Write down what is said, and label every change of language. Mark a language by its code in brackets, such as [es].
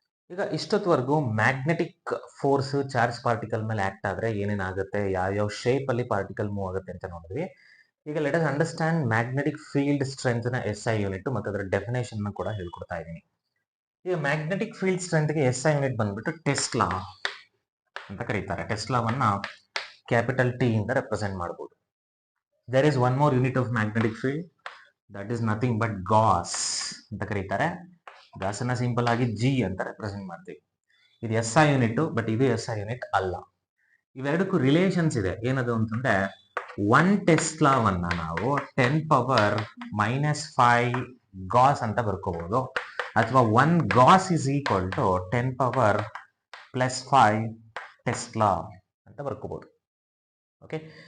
[kn] ಈಗ ಇಷ್ಟೊತ್ತವರೆಗೂ magnetic force charge particle ಮೇಲೆ act ಆದ್ರೆ ಏನೇನಾಗುತ್ತೆ, ಯಾವ್ಯಾವ ಶೇಪ್ ಅಲ್ಲಿ ಪಾರ್ಟಿಕಲ್ ಮೂವ್ ಆಗುತ್ತೆ ಅಂತ ನೋಡಿದ್ವಿ. ಈಗ [en] let us understand [kn] magnetic field strength ನ SI ಯೂನಿಟ್ ಮತ್ತು ಅದರ ಡೆಫಿನೇಷನ್ ಕೂಡ ಹೇಳ್ಕೊಡ್ತಾ ಇದ್ದೀನಿ. ಈಗ ಮ್ಯಾಗ್ನೆಟಿಕ್ ಫೀಲ್ಡ್ ಸ್ಟ್ರೆಂತ್ ಗೆ SI ಯೂನಿಟ್ ಬಂದ್ಬಿಟ್ಟು ಟೆಸ್ಲಾ ಅಂತ ಕರೀತಾರೆ. ಟೆಸ್ಲಾವನ್ನ ಕ್ಯಾಪಿಟಲ್ T ಇಂದ ರೆಪ್ರೆಸೆಂಟ್ ಮಾಡಬಹುದು. [en] There is one more unit of magnetic field, that is nothing but Gauss [kn] ಅಂತ ಕರೀತಾರೆ. ಗಾಸ್ ಅನ್ನ ಸಿಂಪಲ್ ಆಗಿ G ಅಂತ ರೆಪ್ರೆಸೆಂಟ್ ಮಾಡ್ತೀವಿ. ಇದು SI ಯೂನಿಟ್, ಬಟ್ ಇದು SI ಯೂನಿಟ್ ಅಲ್ಲ. ಇವೆರಡಕ್ಕೂ ರಿಲೇಷನ್ಸ್ ಇದೆ. ಏನದು ಅಂತಂದ್ರೆ 1 ಟೆಸ್ಲಾವನ್ನ ನಾವು 10⁻⁻5 ಗಾಸ್ ಅಂತ ಬರ್ಕೋಬಹುದು, ಅಥವಾ [en] 1 gauss is equal to [kn] 10⁻+5 Tesla ಅಂತ ಬರ್ಕೋಬಹುದು. ಓಕೆ,